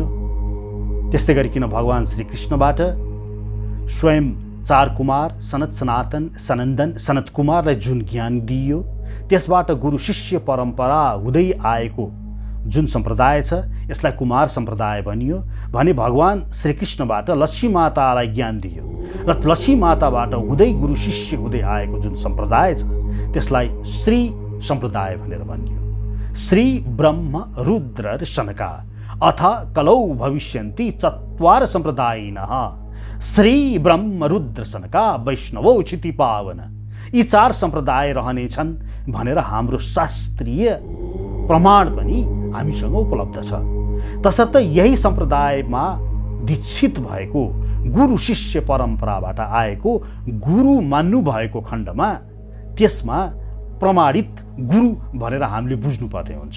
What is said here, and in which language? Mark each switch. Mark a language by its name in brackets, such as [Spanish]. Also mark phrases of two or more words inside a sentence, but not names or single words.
[Nepali] त्यस्तै गरिकन भगवान श्री कृष्णबाट स्वयं चार कुमार सनत सनातन सनन्दन सनत कुमारलाई जुन ज्ञान दिइयो त्यसबाट गुरु शिष्य परम्परा हुँदै आएको जुन सम्प्रदाय छ यसलाई कुमार सम्प्रदाय भनियो भने भगवान श्री कृष्णबाट लक्ष्मी मातालाई ज्ञान दियो र लक्ष्मी माताबाट हुँदै गुरु शिष्य हुँदै आएको जुन सम्प्रदाय छ त्यसलाई श्री सम्प्रदाय भनेर भनियो। [Sanskrit] श्री ब्रह्म रुद्र र शनका अथ कलौ भविष्यन्ति चत्वार सम्प्रदायिनः श्री ब्रह्म रुद्र शनका वैष्णवो क्षिति पावन। [Nepali] यी चार सम्प्रदाय रहनेछन् भनेर हाम्रो शास्त्रीय प्रमाण पनि हामीसँग उपलब्ध छ। तसर्थ यही सम्प्रदायमा दीक्षित भएको गुरु शिष्य परम्पराबाट आएको गुरु मान्नु भएको खण्डमा त्यसमा प्रमाणित गुरु भनेर हामीले बुझ्नुपर्ने हुन्छ।